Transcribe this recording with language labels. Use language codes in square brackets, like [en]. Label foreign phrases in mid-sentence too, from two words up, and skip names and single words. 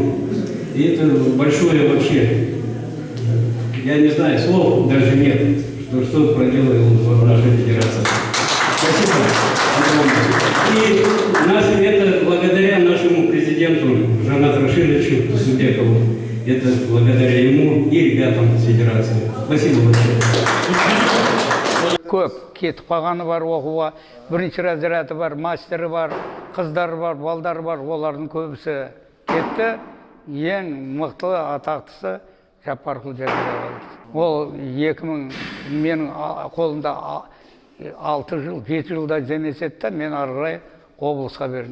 [ru] И это большое вообще, я не знаю, слов даже нет, что проделала наша федерация. Спасибо огромное. И это благодаря нашему президенту Жанату Рашидовичу Субекову. Это благодаря ему и ребятам федерации. Спасибо большое. [kk] Көп кетіп қалғаны бар оқуға, бірінші разряды бар, мастері бар, қыздары бар, балдары бар, олардың көбісі кетті. Ең мықты атақтысы Жапарқұл Жазира болды. Ол 2000 менің қолымда 6 жыл, 7 жылда жемес етті, мен арғырай облысқа бердім.